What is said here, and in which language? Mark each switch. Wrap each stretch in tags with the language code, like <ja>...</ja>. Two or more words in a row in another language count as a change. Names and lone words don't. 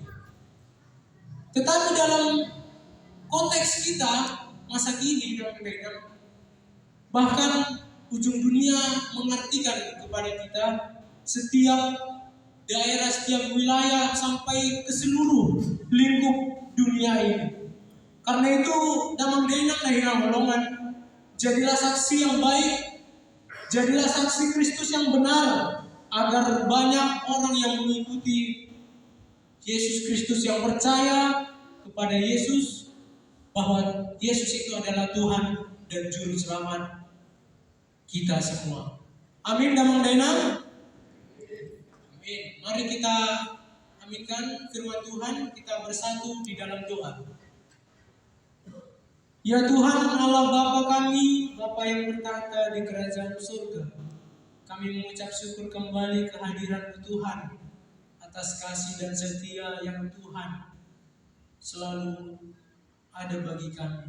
<id>Tetapi dalam konteks kita masa kini bahkan ujung dunia mengartikan kepada kita setiap daerah, setiap wilayah sampai ke seluruh lingkup dunia ini. Karena itu</id> <bbc>damang denang lahirang golongan,</bbc> <id>jadilah saksi yang baik, jadilah saksi Kristus yang benar, agar banyak orang yang mengikuti Yesus Kristus, yang percaya kepada Yesus, bahwa Yesus itu adalah Tuhan dan Juru Selamat kita semua.</id> <bbc>Amin damang denang.</bbc> <id>Amin. Mari kita aminkan firman Tuhan, kita bersatu di dalam doa. Ya Tuhan Allah Bapa kami, Bapa yang bertahta di kerajaan surga, kami mengucap syukur kembali kehadiran Tuhan atas kasih dan setia yang Tuhan selalu ada bagi kami.</id>